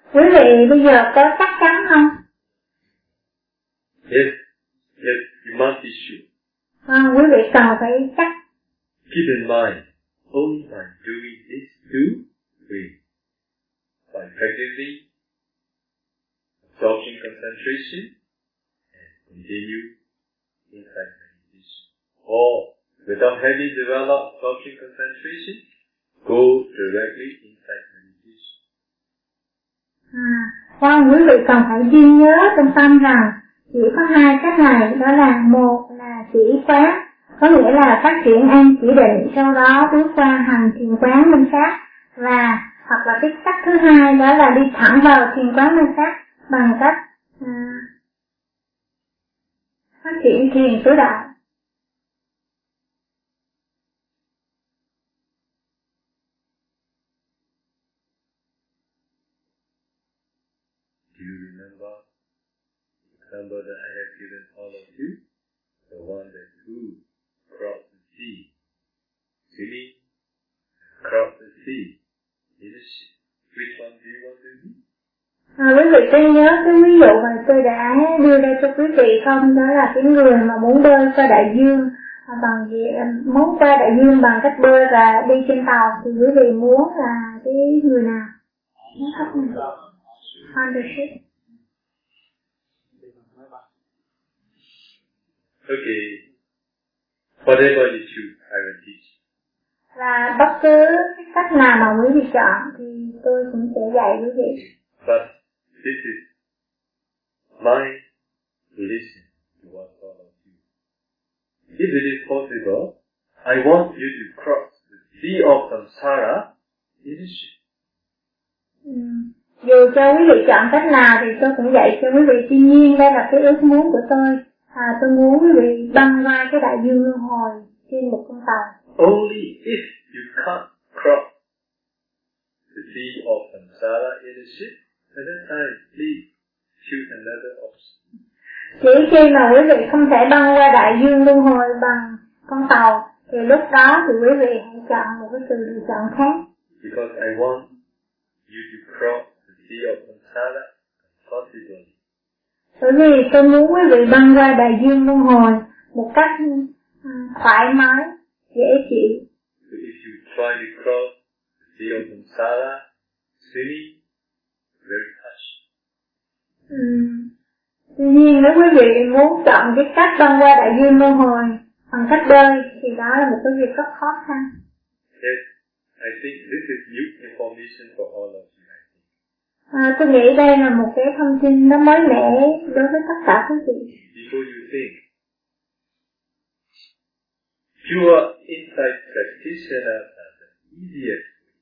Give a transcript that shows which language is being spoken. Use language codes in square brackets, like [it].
[vi] Quý vị bây giờ có chắc chắn không? [en] Yes, yes, you must be sure. [vi] Vâng, quý vị cần phải chắc. [en] Keep in mind, only by doing these two ways, by practicing absorption concentration and continue insight meditation, or without having developed absorption concentration, go directly insight meditation. [vi] Vâng, quý vị cần phải ghi nhớ trong tâm rằng chỉ có hai cách này, đó là một là chỉ quán. Có nghĩa là phát triển an chỉ định, sau đó bước qua hành thiền quán minh sát, và hoặc là cái cách thứ hai đó là đi thẳng vào thiền quán minh sát bằng cách phát triển thiền tứ đại. [en] Do you remember the example that I have given all of you? The one that who? Cross the sea, swimming, cross the sea, in a ship. Which one do you want to be? [vi] Quý vị có nhớ cái ví dụ mà tôi đã đưa ra cho quý vị không? Đó là cái người mà muốn bơi qua đại dương bằng muốn qua đại dương bằng cách bơi và đi trên tàu, thì quý vị muốn là cái người nào? Muốn khách nào? [en] On the ship. Okay. Whatever you choose, I will teach. [vi] Và bất cứ cách nào mà quý vị chọn thì tôi cũng sẽ dạy quý vị. [en] But this is my listen to what all of you. If it is possible, I want you to cross the sea of samsara in the ship. [vi] Dù cho quý vị chọn cách nào thì tôi cũng dạy cho quý vị. Tuy nhiên đây là cái ước muốn của tôi. Tôi muốn quý vị băng qua cái đại dương luân hồi trên một con tàu. [en] Only if you can't cross the sea of samsara in the ship, at that time, please choose another option. [vi] Chỉ khi mà quý vị không thể băng qua đại dương luân hồi bằng con tàu, thì lúc đó thì quý vị hãy chọn một cái sự lựa chọn khác. [en] Because I want you to cross the sea of samsara possibly. [vi] Bởi vì tôi muốn quý vị băng qua đại dương luân hồi một cách thoải mái, dễ chịu. [en] So if you try to cross the sea of samsara swimming, very harsh. [vi] Tuy nhiên nếu quý vị muốn chọn cái cách băng qua đại dương luân hồi bằng cách bơi thì đó là một cái việc rất khó khăn. [en] Yes, I think this is new information for all of you. [vi] Tôi nghĩ đây là một cái thông tin nó mới mẻ đối với tất cả quý vị. [en] Before you think, pure insight practitioner are the easiest.